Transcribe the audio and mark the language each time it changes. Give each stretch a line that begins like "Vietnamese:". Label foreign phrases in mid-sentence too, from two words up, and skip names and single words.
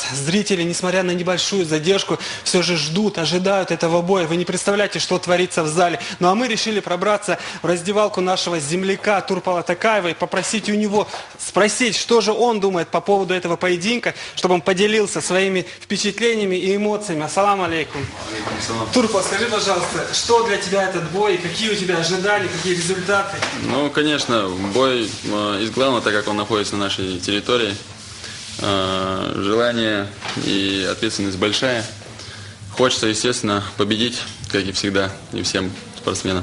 Russian: Зрители, несмотря на небольшую задержку, все же ждут, ожидают этого боя. Вы не представляете, что творится в зале. Ну а мы решили пробраться в раздевалку нашего земляка Турпала Такаева и попросить у него спросить, что же он думает по поводу этого поединка, чтобы он поделился своими впечатлениями и эмоциями.
Arabic: السلام عليكم.
Russian: Турпал, скажи, пожалуйста, что для тебя этот бой, какие у тебя ожидания, какие результаты? Ну, конечно, бой из главного, так как он находится на нашей территории. Желание и ответственность большая. Хочется, естественно, победить, как и всегда, и всем спортсменам.